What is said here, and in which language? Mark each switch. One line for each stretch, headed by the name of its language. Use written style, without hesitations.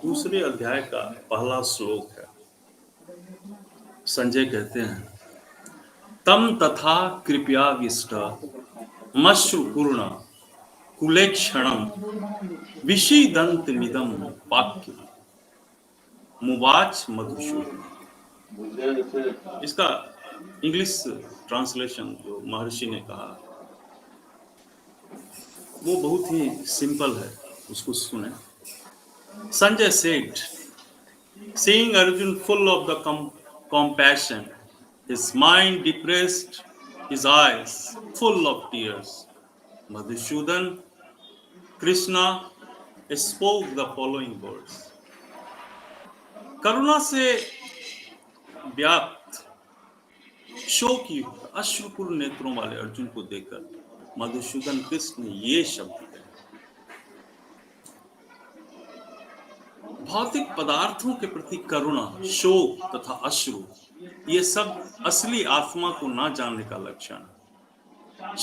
Hindi: दूसरे अध्याय का पहला श्लोक है। संजय कहते हैं,
Sanskrit: तम तथा कृपयाविष्ट मश्रुपूर्ण कुलेक्षणम विषीदन्तमिदं वाक्यम मुवाच मधुसूदन।
Hindi: इसका इंग्लिश ट्रांसलेशन जो महर्षि ने कहा वो बहुत ही सिंपल है, उसको सुने। Sanjay said,
English: Seeing Arjun full of the compassion, his mind depressed, his eyes full of tears, Madhusudan, Krishna spoke the following words.
Hindi: करुणा से व्याप्त शोक युक्त अश्रुपूर्ण नेत्रों वाले अर्जुन को देखकर मधुसूदन कृष्ण ने ये शब्द कहे। भौतिक पदार्थों के प्रति करुणा, शोक तथा अश्रु ये सब असली आत्मा को ना जानने का लक्षण है।